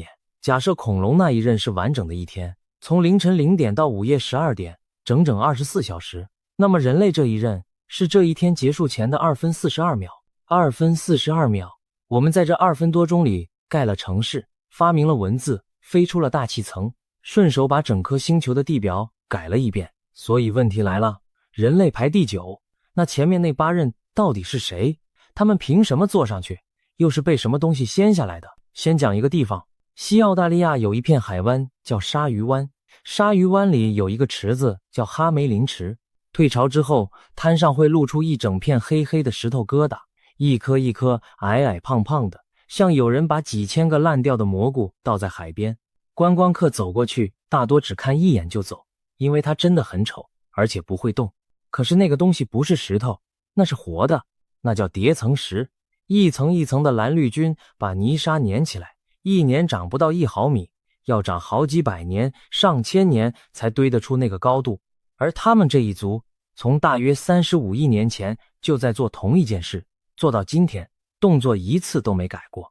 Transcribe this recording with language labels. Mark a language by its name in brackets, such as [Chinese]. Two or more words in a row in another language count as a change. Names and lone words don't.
[Chinese] 假設恐龍那一任是完整的一天，從凌晨0點到午夜12點，整整24小時，那麼人類這一任是這一天結束前的2分42秒。2分42秒，我們在這2分多鐘裡蓋了城市，發明了文字，飛出了大氣層，順手把整顆星球的地表改了一遍。所以問題來了，人類排第9，那前面那8任到底是誰？他們憑什麼坐上去？又是被什麼東西掀下來的？先講一個地方，西澳大利亞有一片海灣叫鯊魚灣，鯊魚灣裡有一個池子叫哈梅林池。退潮之後，灘上會露出一整片黑黑的石頭疙瘩，一顆一顆矮矮胖胖的，像有人把幾千個爛掉的蘑菇倒在海邊。觀光客走過去，大多只看一眼就走，因為它真的很醜，而且不會動。可是那個東西不是石頭，那是活的，那叫疊層石。一層一層的藍綠菌把泥沙粘起來，一年長不到1毫米，要長好幾百年、上千年才堆得出那個高度。而他們這一族從大約35億年前就在做同一件事，做到今天，動作一次都沒改過。